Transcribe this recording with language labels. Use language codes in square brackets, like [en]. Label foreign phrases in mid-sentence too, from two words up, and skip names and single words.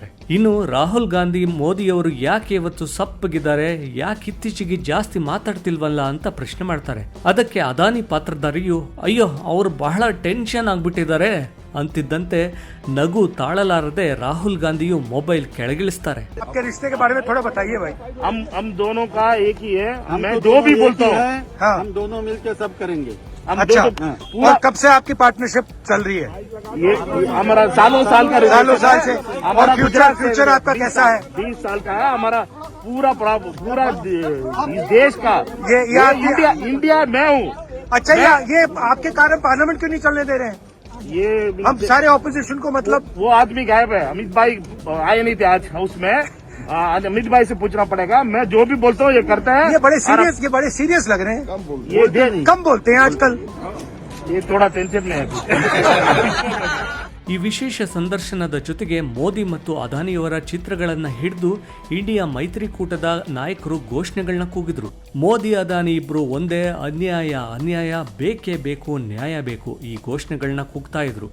[kn] ಇನ್ನು ರಾಹುಲ್ ಗಾಂಧಿ ಮೋದಿಯವರು ಯಾಕೆ ಇವತ್ತು ಸಪ್ಪಗಿದ್ದಾರೆ, ಯಾಕೆ ಇತ್ತೀಚೆಗೆ ಜಾಸ್ತಿ ಮಾತಾಡ್ತಿಲ್ವಲ್ಲ ಅಂತ ಪ್ರಶ್ನೆ ಮಾಡ್ತಾರೆ. ಅದಕ್ಕೆ ಅದಾನಿ ಪಾತ್ರಧಾರಿಯು, ಅಯ್ಯೋ ಅವರು ಬಹಳ ಟೆನ್ಷನ್ ಆಗ್ಬಿಟ್ಟಿದ್ದಾರೆ ಅಂತಿದ್ದಂತೆ ನಗು ತಾಳಲಾರದೆ ರಾಹುಲ್ ಗಾಂಧಿಯು ಮೊಬೈಲ್ ಕೆಳಗಿಳಿಸ್ತಾರೆ. [hi] आपके रिश्ते के बारे में थोड़ा बताइए भाई। हम दोनों का एक ही है, मैं जो भी बोलता हूँ हम दोनों मिलकर सब करेंगे। अच्छा, और कब से आपकी पार्टनरशिप चल रही है? ये हमारा सालों साल का साल से। और फ्यूचर आपका कैसा है? 20 साल का है हमारा। पूरा देश का ये इंडिया मैं हूँ। अच्छा, ये आपके कारण पार्लियामेंट क्यों नहीं चलने दे रहे हैं? ये हम सारे ऑपोजिशन को, मतलब वो आदमी गायब है, अमित भाई आए नहीं थे आज हाउस में। आज अमित भाई से पूछना पड़ेगा, मैं जो भी बोलता हूँ ये करता है। ये बड़े सीरियस लग रहे हैं। कम बोलते हैं आजकल, ये थोड़ा टेंशन में है। [kn] ಈ ವಿಶೇಷ ಸಂದರ್ಶನದ ಜೊತೆಗೆ ಮೋದಿ ಮತ್ತು ಅದಾನಿಯವರ ಚಿತ್ರಗಳನ್ನ ಹಿಡಿದು ಇಂಡಿಯಾ ಮೈತ್ರಿಕೂಟದ ನಾಯಕರು ಘೋಷಣೆಗಳನ್ನ ಕೂಗಿದ್ರು. ಮೋದಿ ಅದಾನಿ ಇಬ್ರು ಒಂದೇ, ಅನ್ಯಾಯ, ಬೇಕೇ ಬೇಕು, ನ್ಯಾಯ ಬೇಕು, ಈ ಘೋಷಣೆಗಳನ್ನ ಕೂಗ್ತಾ ಇದ್ರು.